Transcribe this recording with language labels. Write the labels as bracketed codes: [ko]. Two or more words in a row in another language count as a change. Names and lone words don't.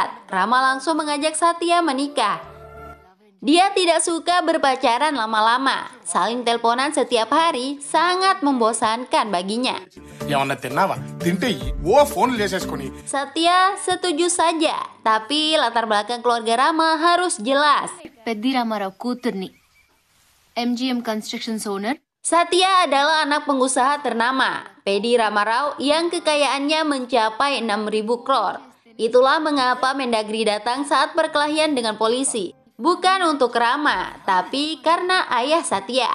[id] Rama langsung mengajak Satya menikah. Dia tidak suka berpacaran lama-lama. Saling teleponan setiap hari sangat membosankan baginya. Satya setuju saja, tapi latar belakang keluarga Rama harus jelas. [te] Peddi Ramarao కూతుర్ని MGM Constructions owner. [id] Satya adalah anak pengusaha ternama, Peddi Ramarao, yang kekayaannya mencapai 6.000 crore. Itulah mengapa Mendagri datang saat perkelahian dengan polisi. Bukan untuk Rama, tapi karena ayah Satya.